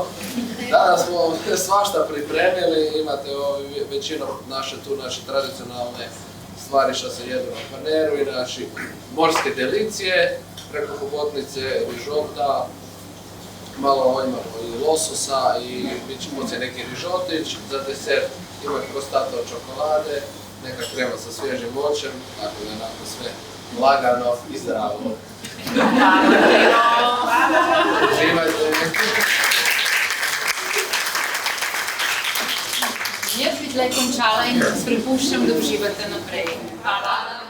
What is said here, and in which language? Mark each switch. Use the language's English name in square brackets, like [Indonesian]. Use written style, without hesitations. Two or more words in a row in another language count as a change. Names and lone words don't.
[Croatian] Danas smo svašta pripremili, imate većinom naše tradicionalne stvari što se jedu na Kvarneru i naši morske delicije, preko hobotnice, rižota, malo imamo i lososa i bit će poslije neki rižotić, za desert ima krostato od čokolade, neka krema sa svježim voćem, tako da je onako sve lagano i zdravo. Uživajte! [Slovenian] Jaz bi tle končala in vas prepuščam, da uživate naprej. Hvala.